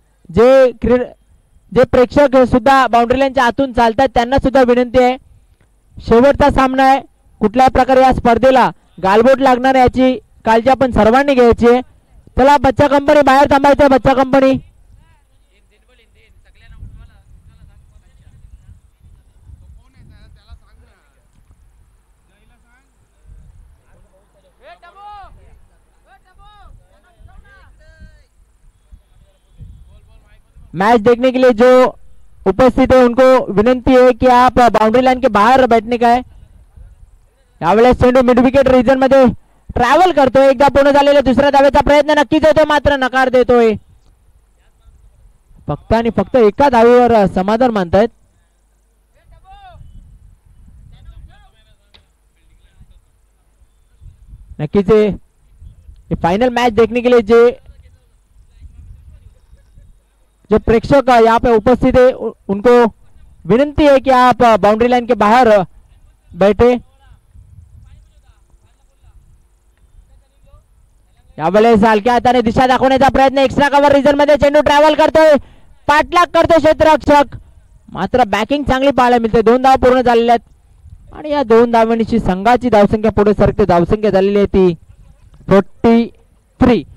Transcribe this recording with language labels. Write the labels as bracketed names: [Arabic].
[Marathi] जे प्रेक्षक सुद्धा बाउंड्री लाईनच्या आतून चालतात त्यांना सुद्धा विनंती आहे, शेवटचा सामना आहे, कुठल्याही प्रकारे या स्पर्धेला गालबोट लागणार याची काळजी आपण सर्वांनी घ्यायची आहे. चला बच्चा कंपनी बाहेर थांबायचं. [Hindi] बच्चा कंपनी मैच देखने के लिए जो उपस्थित है उनको विनंती है कि आप बाउंड्री लाइन के बाहर बैठने का है. [Marathi] यावेळेस चेंडू मिड विकेट रिजन मध्ये ट्रॅव्हल करतोय. एकदा पूर्ण झालेला दुसऱ्या धावेचा प्रयत्न नक्कीच होतो, मात्र नकार देतोय. फक्त आणि फक्त एका धावेवर समाधान मानतायत. [Hindi] नक्कीच ये फाइनल मैच देखने के लिए जो प्रेक्षक यहाँ पे उपस्थित है उनको विनंती है कि आप बाउंड्री लाइन के बाहर बैठे. [Marathi] यावेळेस हलक्या हाताने दिशा दाखवण्याचा प्रयत्न. एक्स्ट्रा कव्हर रिजन मध्ये चेंडू ट्रॅव्हल करतोय, पाठलाग करतोय क्षेत्ररक्षक. मात्र बॅकिंग चांगली पाहायला मिळते. 2 धावा पूर्ण झालेल्या आहेत आणि या 2 धावांची संघाची धावसंख्या पुढे सरकते. धावसंख्या झालेली आहे ती 43.